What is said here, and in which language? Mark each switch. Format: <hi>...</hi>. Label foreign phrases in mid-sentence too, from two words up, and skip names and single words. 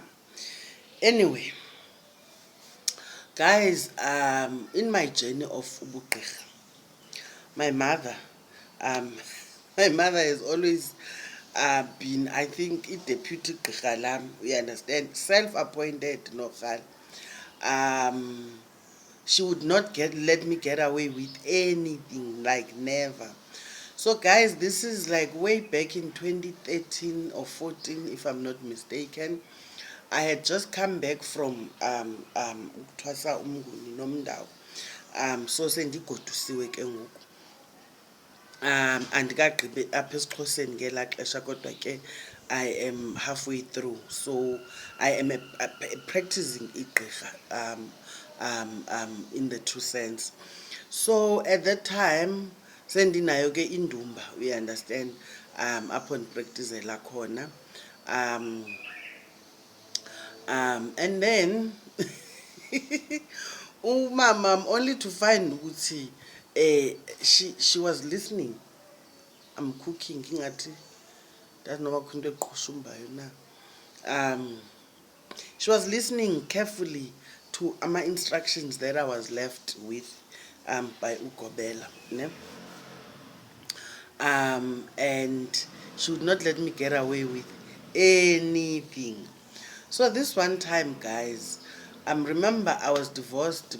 <en>Anyway, guys, in my journey of ubugqirha, my mother has always been, I think, a deputy</en> <xh>gqirha lam,</xh> <en>you understand, self-appointed no. She would not let me get away with anything, like never. So guys, this is like way back in 2013 or 14 if I'm not mistaken. I had just come back from Twasa Umguni Nomndao.</en> <xh>So sendigodusiwe ke ngoku. Andikagqibi apha esiXhoseni ngelaa xesha kodwa ke</xh> <en>I am halfway through, so I am a practicing igqirha in the true sense. So at that time</en> <xh>sendinayo ke indumba,</xh> <en>you understand,</en> <xh>apho ndipracticela khona,</xh> <en>and then umama only to find ukuthi she was listening. I'm cooking</en> <xh>ingathi ndanoba khona into eqhushumbayo na.</xh> <en>She was listening carefully to my instructions that I was left with by Ugobela, ne? And she would not let me get away with anything. So this one time, guys, remember I was divorced.</en>